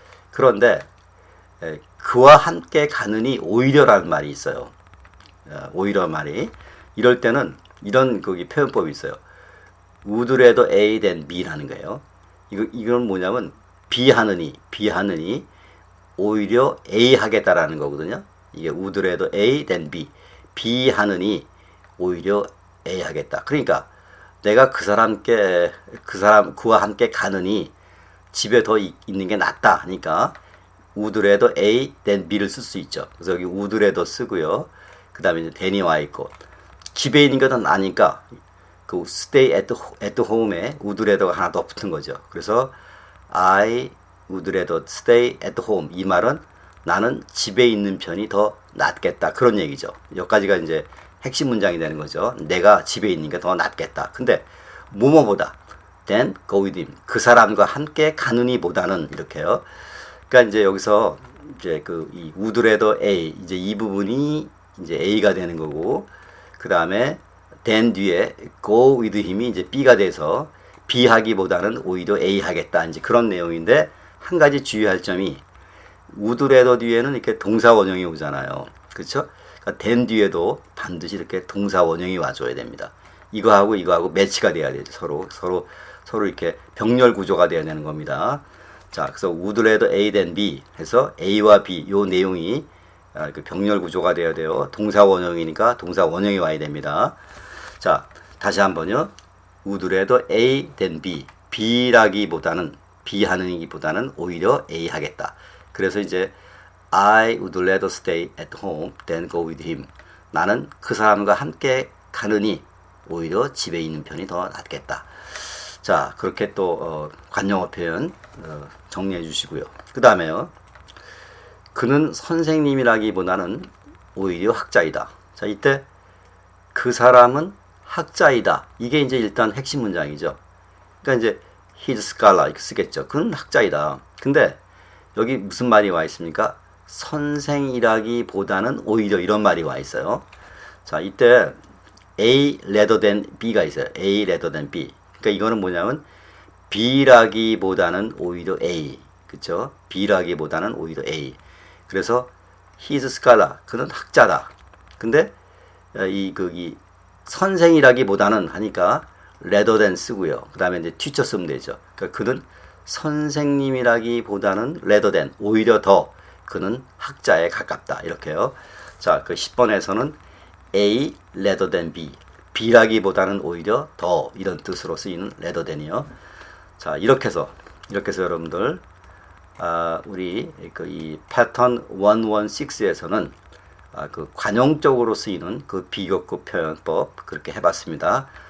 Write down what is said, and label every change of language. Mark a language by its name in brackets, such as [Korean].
[Korean] 그런데 그와 함께 가느니 오히려라는 말이 있어요. 오히려 말이. 이럴 때는 이런 거기 표현법이 있어요. [English] would rather A than B라는 거예요. [Korean] 이건 뭐냐면 B하느니 오히려 A 하겠다라는 거거든요. [English] 이게 would rather A than B. [Korean] B하느니 오히려 A 하겠다. 그러니까 내가 그와 함께 가느니 집에 더 있는 게 낫다 하니까 [English] would rather A than B [Korean] 를 쓸 수 있죠. 그래서 여기 [English] would rather [Korean] 쓰고요. 그 다음에 이제 than이 와 있고 집에 있는 게 더 나니까 그 [English] stay at home [Korean] 에 would rather가 하나 더 붙은 거죠. 그래서 [English] I would rather stay at home. [Korean] 이 말은 나는 집에 있는 편이 더 낫겠다. 그런 얘기죠. 여기까지가 이제 핵심 문장이 되는 거죠. 내가 집에 있는 게 더 낫겠다. 근데 뭐뭐보다 [English] then go with him. [Korean] 그 사람과 함께 가느니 보다는 이렇게요. 그러니까 이제 여기서 이제 이 would rather A 이제 이 부분이 이제 A가 되는 거고 그 다음에 then 뒤에 [English] go with him [Korean] 이 이제 B가 돼서 B 하기보다는 오히려 A 하겠다. 이제 그런 내용인데 한 가지 주의할 점이 [English] would rather [Korean] 뒤에는 이렇게 동사 원형이 오잖아요. 그렇죠? 그러니까 then 뒤에도 반드시 이렇게 동사 원형이 와줘야 됩니다. 이거하고 매치가 돼야 되죠. 서로 이렇게 병렬 구조가 돼야 되는 겁니다. 자, 그래서 [English] would rather A than B [Korean] 해서 A와 B 요 내용이 그 병렬 구조가 되어야 돼요. 동사 원형이니까 동사 원형이 와야 됩니다. 자, 다시 한번요. [English] would rather A than B. [Korean] B라기보다는 B 하는이기보다는 오히려 A 하겠다. 그래서 이제 [English] I would rather stay at home than go with him. [Korean] 나는 그 사람과 함께 가느니 오히려 집에 있는 편이 더 낫겠다. 자, 그렇게 또 관용어 표현 정리해 주시고요. 그 다음에요. 그는 선생님이라기보다는 오히려 학자이다. 자, 이때 그 사람은 학자이다. 이게 이제 일단 핵심 문장이죠. 그러니까 이제 [English] he's scholar [Korean] 이렇게 쓰겠죠. 그는 학자이다. 근데 여기 무슨 말이 와 있습니까? 선생이라기보다는 오히려 이런 말이 와 있어요. 자, 이때 [English] A rather than B가 [Korean] 있어요. [English] A rather than B. [Korean] 그러니까 이거는 뭐냐면 B라기보다는 오히려 A. 그쵸? B라기보다는 오히려 A. 그래서 [English] he's scholar. [Korean] 그는 학자다. 근데 이 선생이라기보다는 하니까 [English] rather than [Korean] 쓰고요. 그 다음에 이제 teacher 쓰면 되죠. 그러니까 그는 선생님이라기보다는 [English] rather than [Korean] 오히려 더 그는 학자에 가깝다. 이렇게요. 자, 그 10번에서는 [English] A rather than B. [Korean] B라기보다는 오히려 더 이런 뜻으로 쓰이는 [English] rather than [Korean] 이요. 자, 이렇게 해서 여러분들 우리 이 패턴 116에서는 그 관용적으로 쓰이는 그 비교급 표현법 그렇게 해봤습니다.